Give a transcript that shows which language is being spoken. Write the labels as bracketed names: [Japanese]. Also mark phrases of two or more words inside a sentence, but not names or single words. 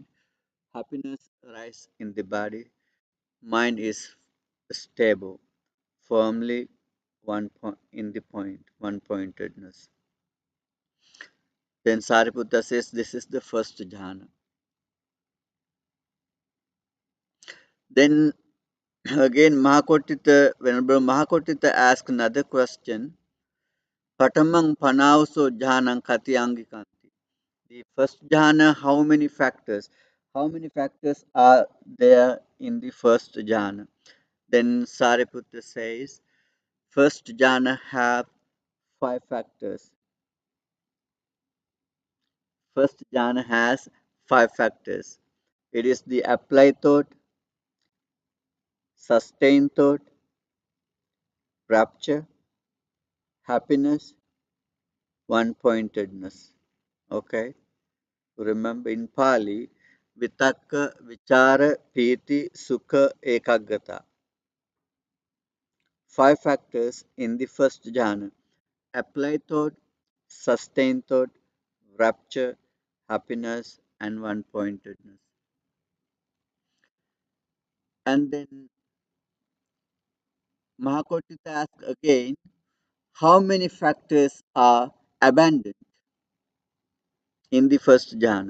[English] Happiness arise in the body. Mind is stable, firmly in the point, one pointedness. Then Sariputta says this is the first jhana. Then again Mahakotita, Venerable Mahakotita asked another question. [Pali] Patamang panauso jhanang katyangikanti. [English] The first jhana, how many factors? How many factors are there in the first jhana? Then Sariputta says, first jhana have five factors. First jhana has five factors. It is the applied thought, sustained thought, rapture, happiness, one-pointedness. Okay? Remember in Pali, [Pali] vitakka, vichara, piti, sukha, ekaggata. [English] Five factors in the first jhana. Applied thought, sustained thought, rapture, happiness, and one-pointedness. And then Mahakotita asks again, how many factors are abandoned in the first jhana?